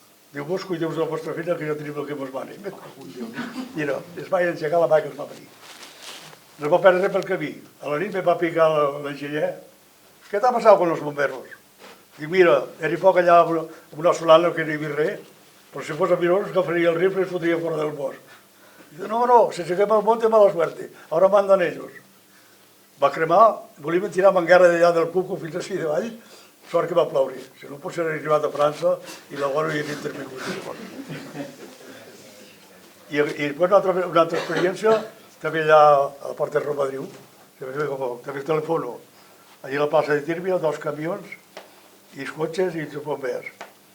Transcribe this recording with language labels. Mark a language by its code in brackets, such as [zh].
[ca] Diu, vos cuideu de la vostra feina, que ja tenim el que mos mani. Mira, es va engegar la mà que es va venir. No es va perdre pel camí. A la nit me va picar l'enginyer. Què t'ha passat amb els bomberos? Dic, mira, era poc allà amb una solana que no hi havia res, però si fos a Mirós, agafaria el rifle i es fotria fora del bosc. [es] Diu, no, si se quema el monte, mala suerte. Ahora mandan ellos. [ca] Va cremar, volíem tirar manguera d'allà del Cuco fins així de vall, sort que va ploure, si no potser hauria arribat a França i la guarda hi havia intervingut. I després una altra experiència, també allà a la porta de Romadriu, també telefono, allà a la plaça de Tírvia, 2 camions, i els cotxes i els bombers.